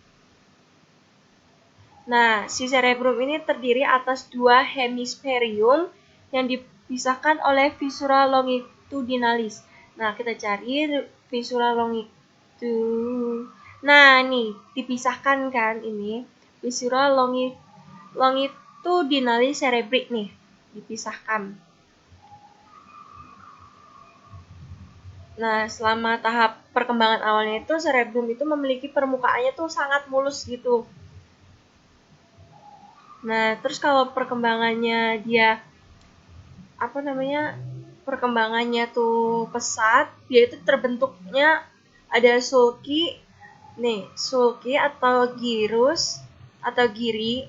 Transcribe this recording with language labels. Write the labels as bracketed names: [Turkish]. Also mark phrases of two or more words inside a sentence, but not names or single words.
[Indonesian] Nah, si cerebrum ini terdiri atas 2 hemisferium yang dipisahkan oleh [Latin] viscera longitudinalis. [Indonesian] Nah, kita cari viscera Nah, nih dipisahkan kan ini [Latin] viscera longitudinalis cerebri [Indonesian] nih, dipisahkan. Nah, selama tahap perkembangan awalnya itu cerebrum itu memiliki permukaannya tuh sangat mulus gitu. Nah, terus kalau perkembangannya perkembangannya tuh pesat, dia itu terbentuknya ada sulci atau gyrus atau giri.